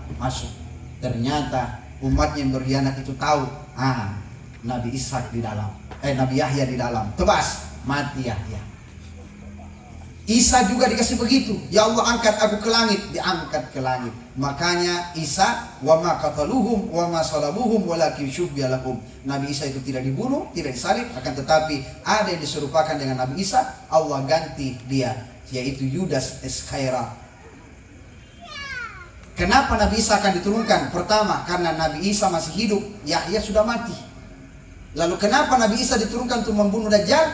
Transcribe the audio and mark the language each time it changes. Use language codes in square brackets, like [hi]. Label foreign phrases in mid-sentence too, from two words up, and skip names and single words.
[id] Masuk. Ternyata umatnya yang berkhianat itu tahu. Nabi Ishak di dalam. Nabi Yahya di dalam. Tebas, mati Yahya. Isa juga dikasih begitu. Ya Allah, angkat aku ke langit, diangkat ke langit. Makanya Isa [ar] وما قتلوهم وما صلبوهم ولكن شبه لهم. [id] Nabi Isa itu tidak dibunuh, tidak disalib, akan tetapi ada yang diserupakan dengan Nabi Isa, Allah ganti dia, yaitu Yudas Iskhaira. Kenapa Nabi Isa akan diturunkan? Pertama, karena Nabi Isa masih hidup, Yahya sudah mati. Lalu kenapa Nabi Isa diturunkan untuk membunuh Dajjal?